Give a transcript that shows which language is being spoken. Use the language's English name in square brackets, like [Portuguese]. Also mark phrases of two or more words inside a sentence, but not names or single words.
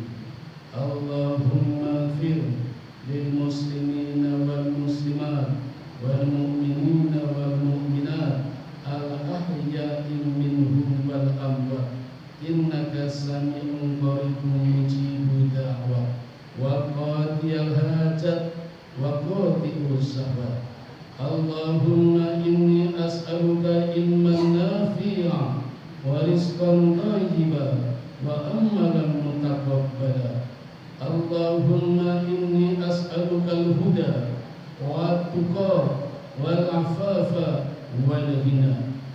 [Arabic] اللهم اغفر للمسلمين والمسلمات والمؤمنين والمؤمنات الأحياء منهم والأموات إنك سميع قريب مجيب الدعوة وقاضي الحاجات وقاضي الشهوات. اللهم إني أسألك علما نافعا ورزقا طيبا وعملا متقبلا. اللهم إني أسألك الهدى والتقى والعفاف والغنى.